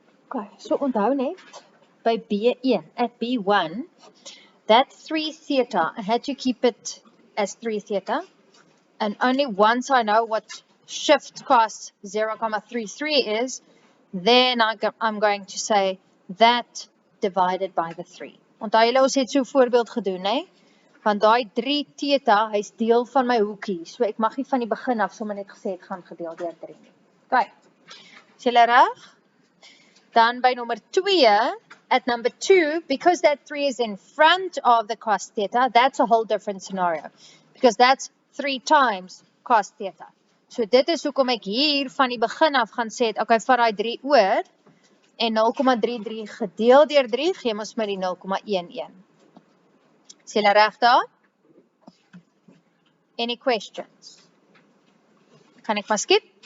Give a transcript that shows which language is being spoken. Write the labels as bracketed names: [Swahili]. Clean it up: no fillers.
[English] Okay, so [Afrikaans] onthou net by [English] B1, at B1, that 3 theta, I had to keep it as 3 theta. And only once I know what shift cos 0,33 is, then I'm going to say that divided by the 3. [Afrikaans] Onthou julle ons het so 'n voorbeeld gedoen, né? Want daai 3 theta, hy's deel van my hoekie. So ek mag nie van die begin af sommer net gesê ek gaan gedeel deur 3 nie. Okay. Is julle reg? Dan by [English] number 2, at number 2, because that 3 is in front of the cos theta, that's a whole different scenario. Because that's 3 times cos theta. [Afrikaans] So dit is hoekom ek hier van die begin af gaan sê, okay, vat daai 3 oor, en 0,33 gedeel deur 3, gee ons met die 0,11. Is julle reg daar? [English] Any questions? [Afrikaans] Kan ek maar skip?